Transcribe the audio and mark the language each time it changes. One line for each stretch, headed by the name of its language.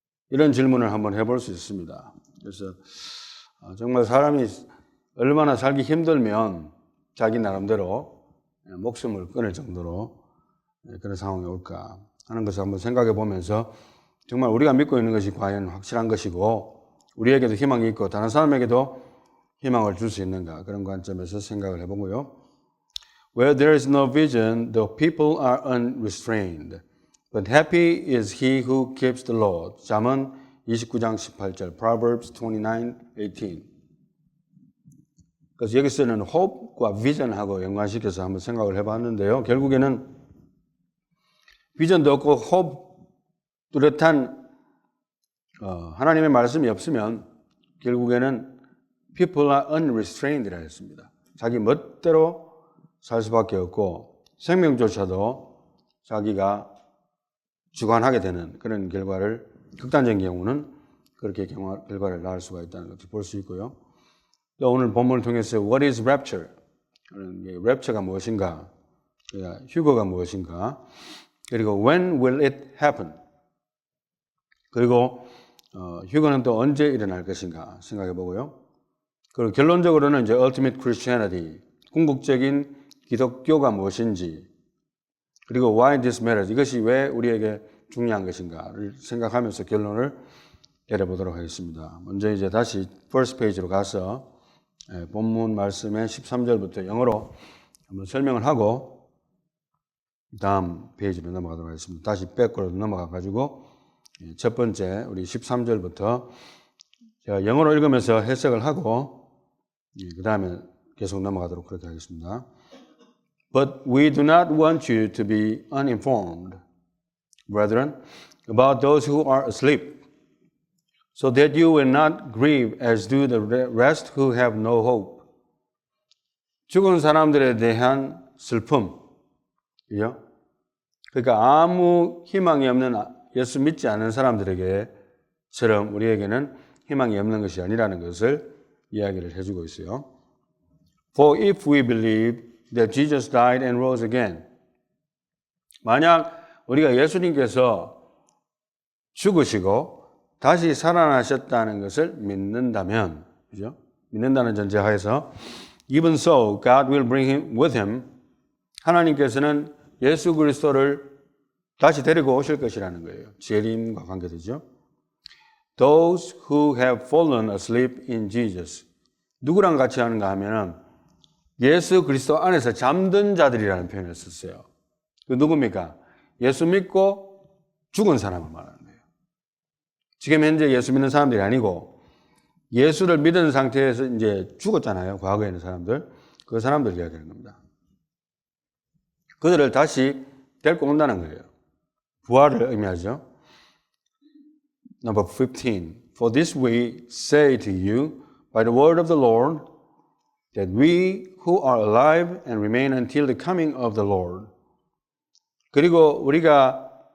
Korean: 이런 질문을 한번 해볼 수 있습니다. 그래서 정말 사람이 얼마나 살기 힘들면 자기 나름대로 목숨을 끊을 정도로 그런 상황이 올까 하는 것을 한번 생각해 보면서 정말 우리가 믿고 있는 것이 과연 확실한 것이고 우리에게도 희망이 있고 다른 사람에게도 희망을 줄 수 있는가 그런 관점에서 생각을 해보고요.
English: Where there is no vision, the people are unrestrained. But happy is he who keeps the law.
Korean: 잠언 29장 18절, Proverbs 29:18. 그래서 여기서는 hope과 vision하고 연관시켜서 한번 생각을 해봤는데요. 결국에는 비전도 없고 hope 뚜렷한 하나님의 말씀이 없으면 결국에는
English: people are unrestrained
Korean: 라 했습니다. 자기 멋대로 살 수밖에 없고 생명조차도 자기가 주관하게 되는 그런 결과를 극단적인 경우는 그렇게 결과를 낳을 수가 있다는 것을 볼 수 있고요. 또 오늘 본문을 통해서
English: What is rapture?
Korean: 랩처가 무엇인가? 휴거가 무엇인가? 그리고
English: When will it happen?
Korean: 그리고 휴거는 또 언제 일어날 것인가 생각해 보고요. 그리고 결론적으로는 이제 Ultimate Christianity, 궁극적인 기독교가 무엇인지, 그리고
English: Why this matters,
Korean: 이것이 왜 우리에게 중요한 것인가를 생각하면서 결론을 내려보도록 하겠습니다. 먼저 이제 다시 first page로 가서 본문 말씀의 13절부터 영어로 한번 설명을 하고 다음 페이지로 넘어가도록 하겠습니다. 다시 백으로 넘어가가지고 첫 번째 우리 13절부터 제가 영어로 읽으면서 해석을 하고 그 다음에 계속 넘어가도록 그렇게 하겠습니다.
English: But we do not want you to be uninformed, brethren, about those who are asleep, so that you will not grieve as do the rest who have no hope.
Korean: 죽은 사람들에 대한 슬픔, 그죠? 그러니까 아무 희망이 없는 예수 믿지 않는 사람들에게처럼 우리에게는 희망이 없는 것이 아니라는 것을 이야기를 해주고 있어요.
English: For if we believe that Jesus died and rose again,
Korean: 만약 우리가 예수님께서 죽으시고 다시 살아나셨다는 것을 믿는다면, 그죠? 믿는다는 전제하에서
English: even so, God will bring him with him.
Korean: 하나님께서는 예수 그리스도를 다시 데리고 오실 것이라는 거예요. 재림과 관계되죠.
English: Those who have fallen asleep in Jesus.
Korean: 누구랑 같이 하는가 하면은 예수 그리스도 안에서 잠든 자들이라는 표현을 썼어요. 그 누굽니까? 예수 믿고 죽은 사람을 말하는 거예요. 지금 현재 예수 믿는 사람들이 아니고 예수를 믿은 상태에서 이제 죽었잖아요. 과거에 있는 사람들. 그 사람들 이야기하는 겁니다. 그들을 다시 데리고 온다는 거예요. 부활을 의미하죠. Number 15.
English: For this we say to you by the word of the Lord, that we who are alive and remain until the coming of the Lord.
Korean: 그리고 우리가